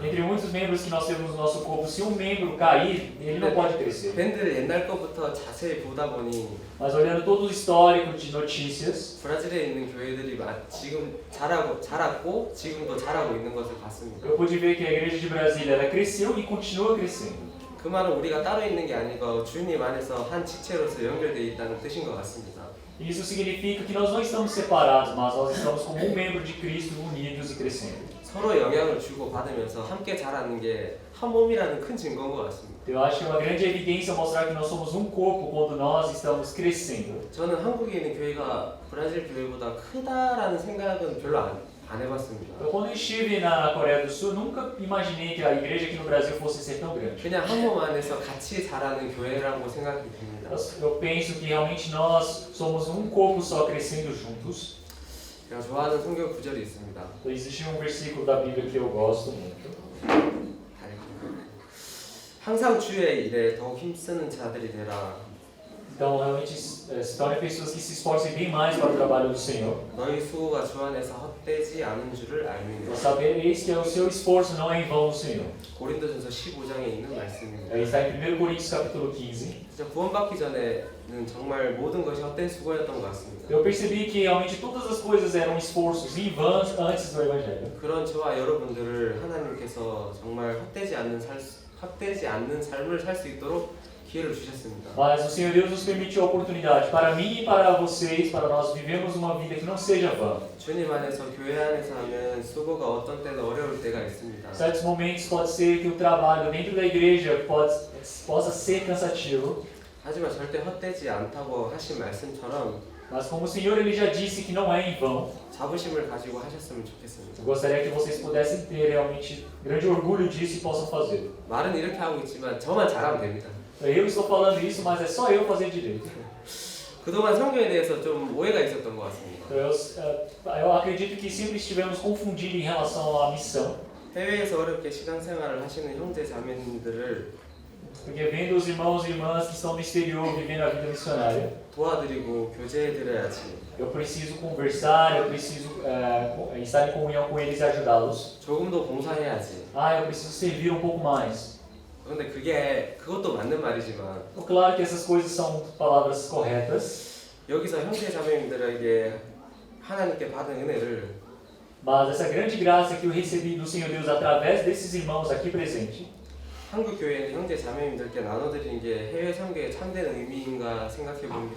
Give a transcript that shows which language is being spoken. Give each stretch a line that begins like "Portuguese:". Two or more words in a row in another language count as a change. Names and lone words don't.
Portuguese: Entre muitos membros que nós temos no nosso corpo, se um membro cair, ele não pode crescer.
Korean: 밴드를 옛날 것부터 자세히 보다 보니
Portuguese: Mas olhando todo o histórico de notícias,
Korean: 브라질에 있는 교회들이 지금 자랐고 지금도 자라고 있는 것을 봤습니다.
Portuguese: eu pude ver que a igreja de Brasília ela cresceu e continua crescendo.
Korean: 그 말은 우리가 따로 있는 게 아니고 주님 안에서 한 지체로서 연결되어 있다는 뜻인 것 같습니다.
Portuguese: Isso significa que nós não estamos separados, mas nós estamos como um membro de Cristo unidos e crescendo.
Korean: 서로 영향을 주고 받으면서 함께 자라는 게 한 몸이라는 큰 증거인 것 같습니다.
Portuguese: Eu acho que é uma grande evidência mostrar que nós somos um corpo quando nós estamos crescendo.
Korean: 저는 한국에 있는 교회가 브라질 교회보다 크다라는 생각은 별로 안 해봤습니다.
Portuguese: Então, quando eu estive na Coreia do Sul, nunca imaginei que a igreja aqui no Brasil fosse ser tão grande.
Korean: 그냥 한 몸 안에서 같이 자라는 교회라고 생각이 듭니다.
Portuguese: Eu penso que realmente nós somos um corpo só crescendo juntos.
Korean: 제가 좋아하는 성경 구절이 있습니다.
Portuguese: Então, existe um versículo da Bíblia que eu gosto muito.
Korean: 항상 주의 일에 더욱 힘쓰는 자들이 되라.
Portuguese: Então, realmente se tornem pessoas que se esforcem bem mais para o trabalho do Senhor.
Korean: 너희 수고가 주 안에서 헛되지 않은 줄을
Portuguese: Para
Korean: 알미니.
Portuguese: sabereis que o seu esforço não é em vão no Senhor.
Korean: 고린도전서 15장에 있는 말씀입니다.
Portuguese: Está em 1 Coríntios capítulo 15.
Korean: 진짜 구원받기 전에는 정말 모든 것이 헛된 수고였던 것 같습니다.
Portuguese: Eu percebi que realmente todas as coisas eram esforços em vão antes do Evangelho.
Korean: 그런 저와 여러분들을 하나님께서 정말 헛되지 않는 삶을 살 수 있도록 기회를 주셨습니다.
Portuguese: Mas o Senhor Deus nos permitiu a oportunidade para mim e para vocês, para nós vivermos uma vida que não seja vã.
Korean: 주님 안에서 교회 안에서 하면 수고가 어떤 때는 어려울 때가 있습니다.
Portuguese: Em certos momentos pode ser que o trabalho dentro da igreja possa ser cansativo.
Korean: 하지만 절대 헛되지 않다고 하신 말씀처럼
Portuguese: Mas como o Senhor ele já disse que não é em vão,
Korean: 자부심을 가지고 하셨으면 좋겠습니다.
Portuguese: eu gostaria que vocês pudessem ter realmente grande orgulho disso e possam fazer.
Korean: 말은 이렇게 하고 있지만 저만 잘하면 됩니다.
Portuguese: Eu estou falando isso, mas é só eu fazer direito.
Korean: 그동안 성경에 대해서 좀 오해가 있었던 것 같습니다.
Portuguese: Eu acredito que sempre estivemos confundidos em relação à missão.
Korean: 해외에서 어렵게 신앙생활을 하시는 형제 자매님들을
Portuguese: Porque vendo os irmãos e irmãs que estão no exterior vivendo a vida missionária,
Korean: 도와드리고 교제해드려야지.
Portuguese: eu preciso conversar, eu preciso estar em comunhão com eles e ajudá-los.
Korean: 조금 더 봉사해야지.
Portuguese: Eu preciso servir um pouco mais.
Korean: 그런데 그것도 맞는 말이지만
Portuguese: Claro que essas coisas são palavras corretas,
Korean: 여기서 형제 자매님들에게 하나님께 받은 은혜를
Portuguese: mas essa grande graça que eu recebi do Senhor Deus através desses irmãos aqui presentes,
Korean: 한국 교회 있는 형제 자매님들께 나눠드리는 게 해외 선교의 참된 의미인가 생각해 봅니다.